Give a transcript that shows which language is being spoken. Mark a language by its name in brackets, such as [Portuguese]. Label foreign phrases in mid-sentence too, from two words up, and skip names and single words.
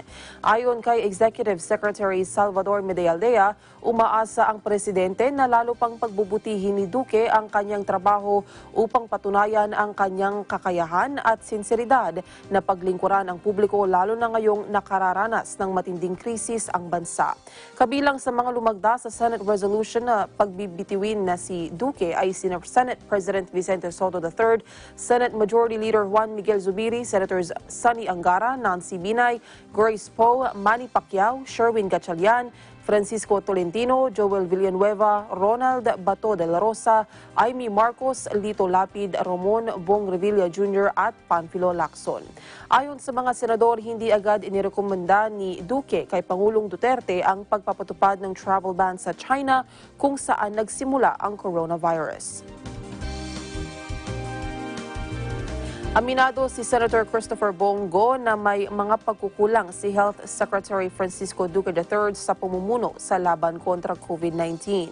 [Filipino] Ayon kay Executive Secretary Salvador Medellaldea, umaasa ang presidente na lalo pang pagbubutihin ni Duque ang kanyang trabaho upang patunayan ang kanyang kakayahan at sinseridad na paglingkuran ang publiko, lalo na ngayong nakararanas ng matinding krisis ang bansa. Kabilang sa mga lumagda sa Senate resolution na pagbibitiwin na si Duque ay sina Senate President Vicente Soto III, Senate Majority Leader Juan Miguel Zubiri, Senators Sunny Angara, Nancy Binay, Grace Poe, Manny Pacquiao, Sherwin Gatchalian, Francisco Tolentino, Joel Villanueva, Ronald Bato de la Rosa, Amy Marcos, Lito Lapid, Ramon Bong Revilla Jr. at Panfilo Lacson. Ayon sa mga senador, hindi agad inirekomenda ni Duque kay Pangulong Duterte ang pagpapatupad ng [English] travel ban [Filipino] sa China kung saan nagsimula ang coronavirus. Aminado si Senator Christopher Bongo na may mga pagkukulang si Health Secretary Francisco Duque III sa pamumuno sa laban kontra COVID-19.